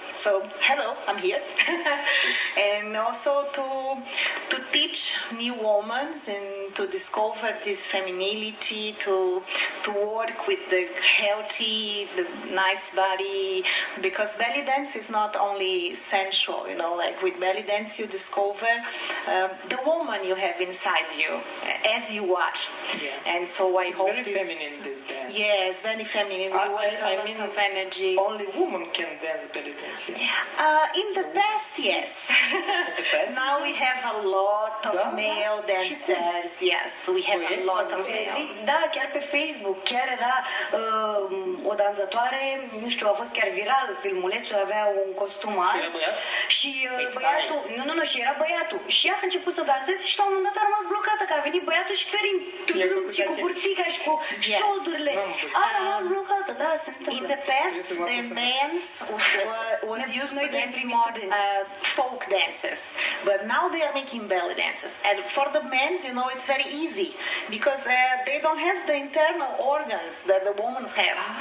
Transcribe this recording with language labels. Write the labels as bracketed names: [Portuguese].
[English] So hello, I'm here. And also to teach new women and to discover this femininity, to work with the healthy, the nice body, because belly dance is not only sensual, you know, like with belly dance you discover the woman you have inside you as you are. Yeah. And so I it's hope very feminine, this dance. Yes, very feminine. We work a lot of energy. Only women can dance belly dance. In the past, yes. Now we have a lot of male dancers. Yes, we have a lot of male. [Romanian] Da, chiar pe Facebook, chiar era o dansatoare, nu știu, a fost chiar viral filmulețul, avea un costum alb. Și băiatul, nu, și era băiatul. Și ea a început să danseze și la un moment dat a rămas blocată, că a venit băiatul și și cu burtica și cu șoldurile. n-am văzut. A rămas blocată, da, se [English] In [Romanian] întâmplă. [English] the past, the dance was used to dance more folk dances, but now they are making belly dances. And for the men, you know, it's very easy because they don't have the internal organs that the women have.